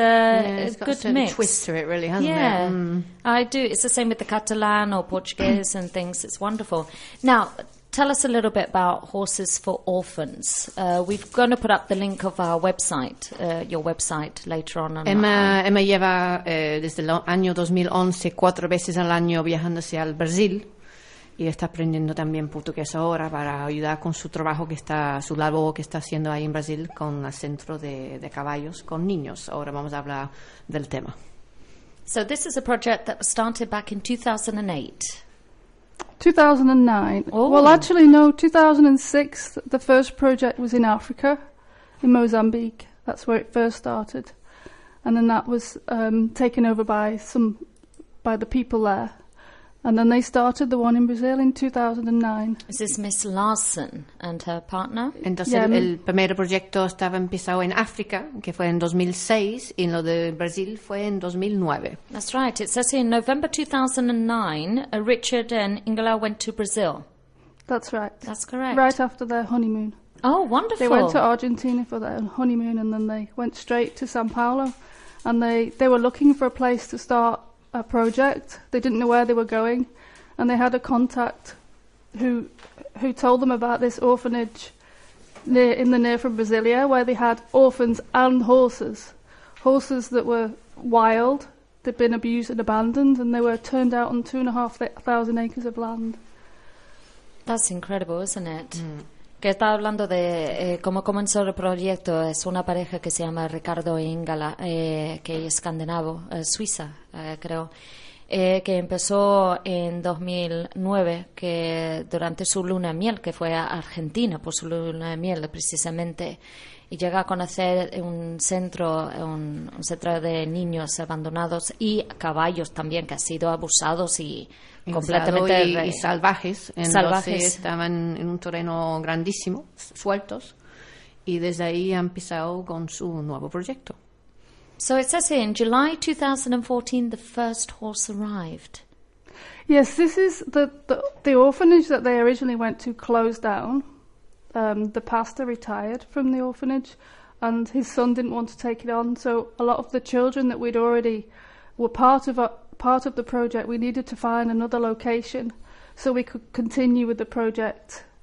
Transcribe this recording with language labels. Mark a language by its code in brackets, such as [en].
[en] yeah, it's a good a mix. It's got a twist to it, really, hasn't it? Yeah, I do. It's the same with the Catalan or Portuguese and things. It's wonderful. Now, tell us a little bit about Horses for Orphans. We're going to put up the link of our website, your website, later on. [es] Emma lleva desde el año 2011 4 veces al año viajándose al Brasil y está aprendiendo también portugués ahora para ayudar con su trabajo, que está su labor que está haciendo ahí en Brasil con el centro de caballos con niños. Ahora vamos a hablar del tema. [en] So this is a project that was started back in 2008. 2009. Oh. Well, actually, no, 2006, the first project was in Africa, in Mozambique. That's where it first started. And then that was taken over by the people there. And then they started the one in Brazil in 2009. Is this Miss Larson and her partner? [es] Entonces, yeah, el primer proyecto estaba empezado en África, que fue en 2006, y lo de Brasil fue en 2009. [en] That's right. It says here, in November 2009, Richard and Ingela went to Brazil. That's right. That's correct. Right after their honeymoon. Oh, wonderful. They went to Argentina for their honeymoon, and then they went straight to São Paulo. And they were looking for a place to start a project. They didn't know where they were going, and they had a contact who told them about this orphanage near from Brasilia, where they had orphans and horses that were wild, they'd been abused and abandoned, and they were turned out on 2,500 acres of land. That's incredible, isn't it? [es] Que está hablando de cómo comenzó el proyecto. Es una pareja que se llama Ricardo e Ingala, que es escandinavo, suiza, creo, que empezó en 2009, que durante su luna de miel, que fue a Argentina por su luna de miel precisamente, y llega a conocer un centro de niños abandonados y caballos también, que han sido abusados y completamente y salvajes. Salvajes. Estaban en un terreno grandísimo, sueltos, y desde ahí han empezado con su nuevo proyecto. [en] So it says here, in July 2014, the first horse arrived. Yes, this is the orphanage that they originally went to closed down. The pastor retired from the orphanage and his son didn't want to take it on. So a lot of the children that we'd already were part of the project, we needed to find another location so we could continue with the project.